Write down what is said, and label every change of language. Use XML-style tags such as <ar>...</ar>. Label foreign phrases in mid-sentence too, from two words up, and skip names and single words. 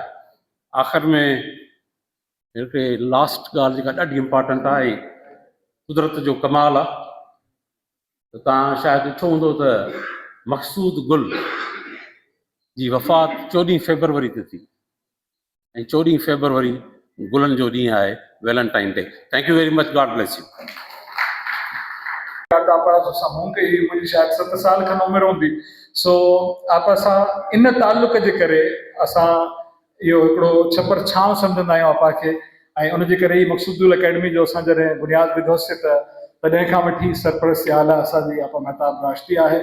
<sd>आख़िर में हिकिड़े लास्ट ॻाल्हि जेका ॾाढी इम्पॉर्टेंट आहे, कुदरत जो कमाल आहे, त तव्हां शायदि ॾिठो हूंदो त मक़सूद गुल जी वफ़ात 14 फेबरवरी ते थी ऐं 14 फेबरवरी गुलनि जो ॾींहुं आहे, वैलेंटाइन डे।</sd> <en>thank you very much, God bless you.</en> <sd>मुंहिंजी शायदि 7 साल खनि उमिरि हूंदी। सो आप सां इन तालुक जे करे असां इहो हिकिड़ो छपर छांव सम्झंदा आहियूं आपा खे, ऐं उनजे करे ई मक़सूदुल अकेडमी जो असां जॾहिं बुनियादु विधोसीं त तॾहिं खां वठी सरपरस्ती आला असांजी आपा महताब राष्ट्री आहे।</sd>